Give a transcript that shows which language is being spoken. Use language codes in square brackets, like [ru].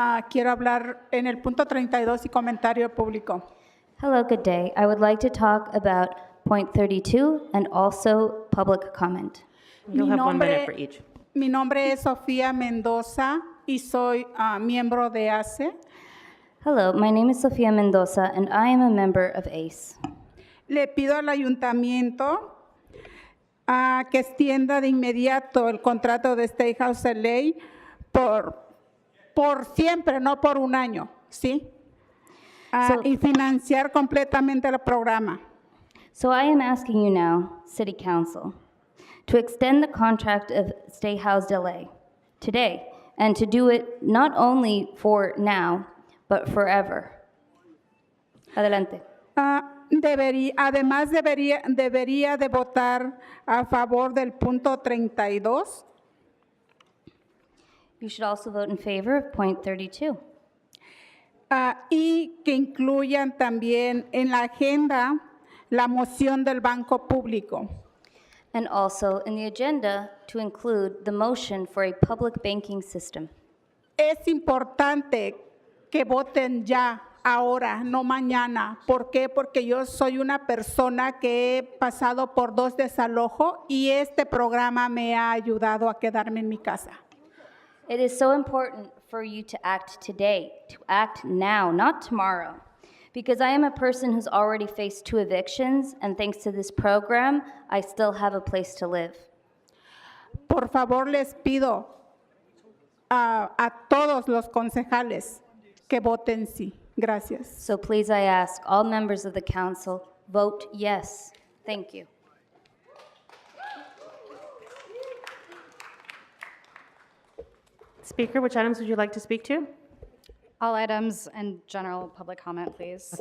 [es] Quiero hablar en el punto 32 y comentario público. [en] Hello, good day. I would like to talk about point 32 and also public comment. You'll have 1 minute for each. [es] Mi nombre es Sofía Mendoza y soy miembro de ACE. [en] Hello, my name is Sofía Mendoza and I am a member of ACE. [es] Le pido al ayuntamiento que extienda de inmediato el contrato de State House LA por siempre, no por un año, ¿sí? Y financiar completamente el programa. [en] So I am asking you now, City Council, to extend the contract of Stay Housed LA today, and to do it not only for now, but forever. [es] Adelante. Además debería de votar a favor del punto 32. [en] You should also vote in favor of point 32. [es] Y que incluyan también en la agenda la moción del Banco Público. [en] And also in the agenda to include the motion for a public banking system. [es] Es importante que voten ya, ahora, no mañana. ¿Por qué? Porque yo soy una persona que he pasado por 2 desalojos y este programa me ha ayudado a quedarme en mi casa. [en] It is so important for you to act today, to act now, not tomorrow. Because I am a person who's already faced 2 evictions, and thanks to this program, I still have a place to live. [es] Por favor, les pido a todos los concejales que voten sí. Gracias. [en] So please, I ask all members of the council, vote yes. Thank you. Speaker, which items would you like to speak to? All items and general public comment, please.